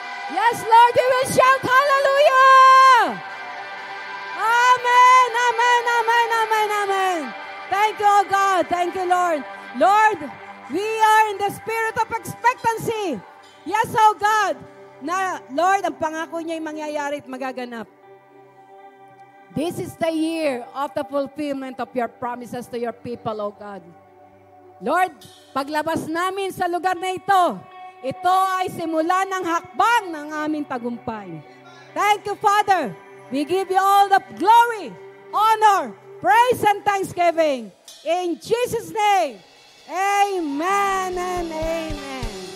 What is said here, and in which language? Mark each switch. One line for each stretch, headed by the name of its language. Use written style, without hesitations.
English: Yes, Lord, we will shout hallelujah! Amen, amen, amen, amen, amen. Thank you, oh God. Thank you, Lord. Lord, we are in the spirit of expectancy. Yes, oh God.
Filipino: Na, Lord, ang pangako niya ay mangyayari at magaganap.
English: This is the year of the fulfillment of your promises to your people, oh God.
Filipino: Lord, paglabas namin sa lugar na ito, Ito ay simula ng hakbang ng aming tagumpay.
English: Thank you, Father. We give you all the glory, honor, praise, and thanksgiving. In Jesus' name, amen and amen.